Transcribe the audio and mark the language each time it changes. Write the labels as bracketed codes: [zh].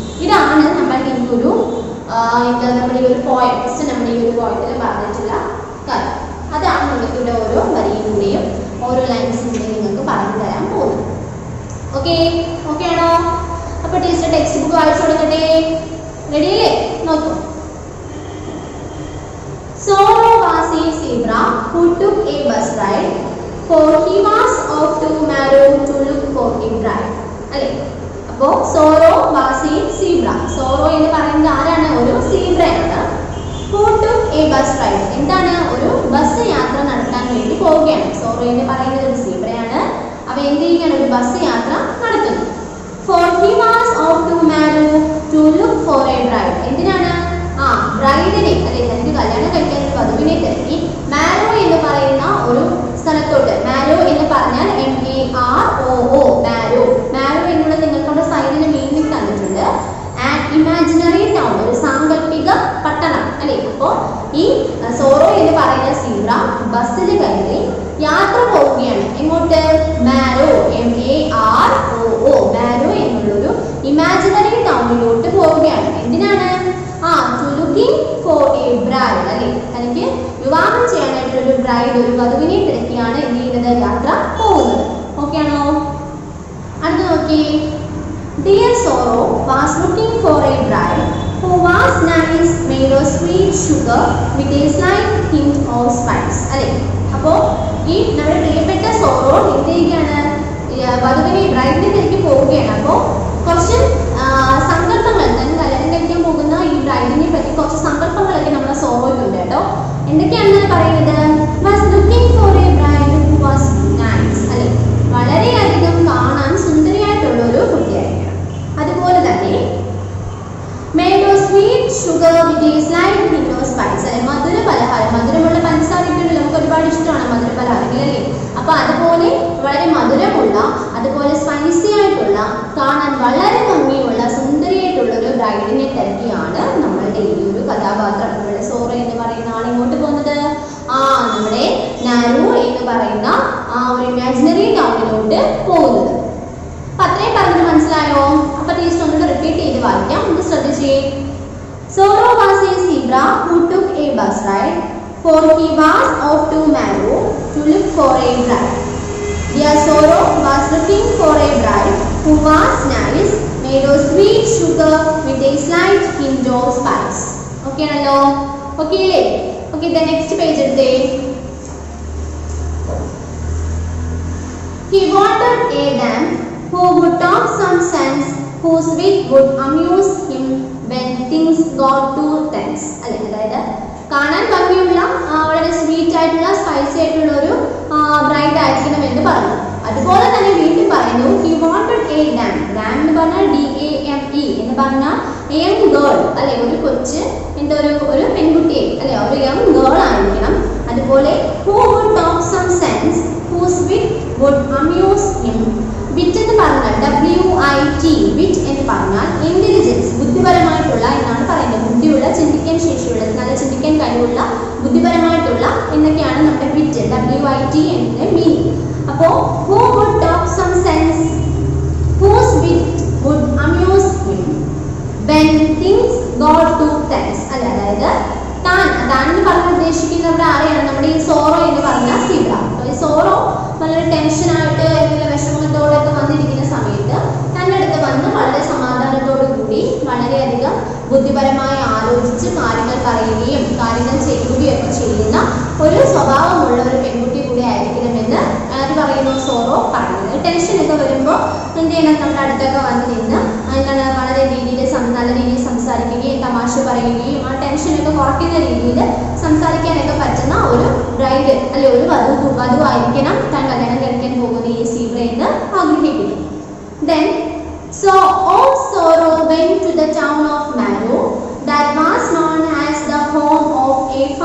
[ml] ഇതാണ് നമ്മൾ ഈ ഒരു നമ്മുടെ ഈ ഒരു പോയം, ഫസ്റ്റ് നമ്മുടെ ഈ ഒരു പോയത്തിൽ പറഞ്ഞിട്ടുള്ള കാര്യം. അതാണ് നമുക്ക് ഇവിടെ ഓരോ വരിയിലൂടെയും ഓരോ ലൈൻസിലൂടെയും നിങ്ങൾക്ക് പറഞ്ഞു തരാൻ പോകുന്നത്. ഓക്കെ ഓക്കെ ആണോ? അപ്പൊ ടീച്ചർ ടെക്സ്റ്റ് ബുക്ക് വായിച്ചു കൊടുക്കട്ടെ. റെഡിയല്ലേ? നോക്കൂ. [en] Sorrow was a zebra who took a bus ride, for he was off to Marrow to look for a bride. [ml] അല്ലേ? അപ്പോ [en] Sorrow was a zebra. [ml] Sorrow എന്ന് പറയുന്നത് ആരാണ്? ഒരു സീബ്രയാണ്. [en] Who took a bus ride. [ml] എന്താണ്? ഒരു ബസ് യാത്ര നടത്താൻ വേണ്ടി പോവുകയാണ്. സോറോ എന്ന് പറയുന്നത് ഒരു സീബ്രയാണ്. അവ എന്ത് ചെയ്യുകയാണ്? ഒരു ബസ് യാത്ര നടത്തുന്നു. [en] For he was off to Marrow to look for a bride. [ml] എന്തിനാണ്? ബ്രൈഡിനെ, അല്ലെ, തനിക്ക് കല്യാണം കഴിക്കാൻ ഒരു വധുവിനെ തിരക്കി മാരോ എന്ന് പറയുന്ന ഒരു സ്ഥലത്തോട്ട്. മാരോ എന്ന് പറഞ്ഞാൽ MAROO, മാരോ. മാരോ എന്നുള്ളത് നിങ്ങൾക്ക് അവിടെ സൈഡിന് മീനിങ് തന്നിട്ടുണ്ട്. [en] and imaginary town, [ml] ഒരു സാങ്കല്പിക പട്ടണം, അല്ലെ. അപ്പോൾ ഈ സോറോ എന്ന് പറയുന്ന സീബ്ര ബസ്സിൽ കയറി യാത്ര പോവുകയാണ്. എങ്ങോട്ട്? മാരോ, MAROO, മാരോ എന്നുള്ളൊരു ഇമാജിനറി ടൗണിലോട്ട് പോവുകയാണ്. എന്തിനാണ്? [en] to looking for a bride, [ml] അല്ലെ, തനിക്ക് വിവാഹം ചെയ്യാനായിട്ടുള്ള ഒരു ബ്രൈഡ്, ഒരു വധുവിനെ തിരക്കിയാണ് എന്ത് ചെയ്യുന്നത്? യാത്ര പോകുന്നത്. ഓക്കെ ആണോ? അടുത്ത് നോക്കി. [en] Dear Sorrow was looking for a bride who was nice, made of sweet sugar with a slight hint of spice. [ml] അല്ലെ, അപ്പോൾ ഈ നമ്മുടെ പ്രിയപ്പെട്ട സോറോ എന്ത് ചെയ്യുകയാണ്? വധുവിനെ, ബ്രൈഡിനെ തിരക്കി പോവുകയാണ്. അപ്പോൾ കുറച്ച് സങ്കല്പങ്ങൾ, തന്നെ കല്യാണം കഴിക്കാൻ പോകുന്ന ഈ ബ്രൈഡിനെ പറ്റി കുറച്ച് സങ്കല്പങ്ങളൊക്കെ നമ്മുടെ സോറോയ്ക്കുണ്ട് കേട്ടോ. എന്തൊക്കെയാണ് പറയുന്നത്? [en] was looking for a bride who was nice, [ml] അല്ലെ, വളരെയധികം കാണാൻ സുന്ദരിയായിട്ടുള്ള ഒരു കുട്ടിയായിരിക്കണം. അതുപോലെ തന്നെ [en] made of sweet sugar with a slight hint of spice, [ml] അല്ലെ, മധുര പലഹാരം, മധുരമുള്ള പഞ്ചസാരയ്ക്കുണ്ടല്ലോ, നമുക്ക് ഒരുപാട് ഇഷ്ടമാണ് മധുര പലഹാരങ്ങൾ, അല്ലേ. അപ്പൊ അതുപോലെ വളരെ മധുരമുള്ള, അതുപോലെ സ്പൈസി ആയിട്ടുള്ള, കാണാൻ വളരെ ഭംഗിയുള്ള, സുന്ദരിയായിട്ടുള്ള ഒരു ബ്രൈഡിനെ തിരക്കിയാണ് നമ്മളുടെ ഈ ഒരു കഥാപാത്രം, നമ്മുടെ സോറോ എന്ന് പറയുന്ന ആൾ ഇങ്ങോട്ട് പോകുന്നത്. നമ്മുടെ നാരോ എന്ന് പറയുന്ന ഒരു ഇമാജിനറി ടൗണിലോട്ട് പോകുന്നത്. അപ്പൊ അത്രയും പറഞ്ഞത് മനസ്സിലായോ? അപ്പൊ ടീച്ചർ ഒന്നുകൂടെ റിപ്പീറ്റ് ചെയ്ത് വായിക്കാം. ഇത് ശ്രദ്ധിച്ചേ. [en] Sorrow was a zebra who took a bus ride, for he was off to Marrow to look for a bride. Dear Sorrow was looking for a bride who was nice, made of sweet sugar with a slight hint of spice. [ml] Okay ആണല്ലോ? Okay അല്ലേ? [en] Okay, the next page [ml] എടുത്തേ. [en] He wanted a dame who would talk some sense, whose wit would amuse him when things got too tense. [ml] അല്ലേ, അതായത് കാണാൻ ഭംഗിയുള്ള, വളരെ sweet ആയിട്ടുള്ള, spicy ആയിട്ടുള്ള ഒരു ബ്രൈഡ് ആയിരിക്കണം എന്ന് പറഞ്ഞു. അതുപോലെ തന്നെ വീണ്ടും പറയുന്നു, [en] He wanted a dame. [ml] Dam എന്ന് പറഞ്ഞാൽ DAME എന്ന് പറഞ്ഞാൽ [en] young girl, [ml] അല്ലെ, ഒരു കൊച്ച്, എന്താ, ഒരു പെൺകുട്ടിയെ, അല്ലെ, ഒരു യങ് ഗേൾ ആയിരിക്കണം. [en] അതുപോലെ who would talk some sense, whose wit would amuse him. [ml] വിറ്റ് എന്ന് പറഞ്ഞാൽ WIT, വിറ്റ് എന്ന് പറഞ്ഞാൽ ഇന്റലിജൻസ്, ബുദ്ധിപരമായിട്ടുള്ള എന്നാണ് പറയുന്നത്. ബുദ്ധിയുള്ള, ചിന്തിക്കാൻ ശേഷിയുള്ള, നല്ല ചിന്തിക്കാൻ കഴിവുള്ള, ബുദ്ധിപരമായിട്ടുള്ള എന്നൊക്കെയാണ് നമ്മുടെ വിറ്റ്, WIT എന്നതിന്റെ മീനിങ്. അപ്പോ [en] who would talk some sense, whose wit would amuse him when things got too tense. [ml] അല്ല, അതായത് താൻ എന്ന് പറഞ്ഞ് ഉദ്ദേശിക്കുന്നവരുടെ ആരെയാണ്? നമ്മുടെ ഈ സോറോ എന്ന് പറഞ്ഞ സീബ്ര. ഈ സോറോ വളരെ ടെൻഷനായിട്ട്, എന്തെങ്കിലും വിഷമത്തോടൊക്കെ വന്നിരിക്കുന്ന സമയത്ത് തൻ്റെ അടുത്ത് വന്ന് വളരെ സമാധാനത്തോടു കൂടി വളരെയധികം ബുദ്ധിപരമായി ആലോചിച്ച് കാര്യങ്ങൾ പറയുകയും കാര്യങ്ങൾ ചെയ്യുകയും ഒക്കെ ചെയ്യുന്ന ഒരു സ്വഭാവമുള്ള ഒരു പെൺകുട്ടി കൂടി ആയിരിക്കണമെന്ന് ആര് പറയുന്നു? സോറോ പറയുന്നത്. ടെൻഷനൊക്കെ വരുമ്പോൾ എന്ത് ചെയ്യണം? നമ്മുടെ അടുത്തൊക്കെ വന്ന് നിന്ന് എന്താണ് വളരെ നല്ല രീതിയിൽ സംസാരിക്കുകയും തമാശ പറയുകയും ആ ടെൻഷനൊക്കെ കുറയ്ക്കുന്ന രീതിയിൽ സംസാരിക്കാനൊക്കെ പറ്റുന്ന ഒരു ബ്രൈഡ്, അല്ലെ, ഒരു വധുവായിരിക്കണം താൻ കല്യാണം കഴിക്കാൻ പോകുന്ന ഈ സീബ്ര എന്ന് ആഗ്രഹിക്കുന്നു. [en] Then so old Sorrow went to the town of Marrow, that was known as the home of a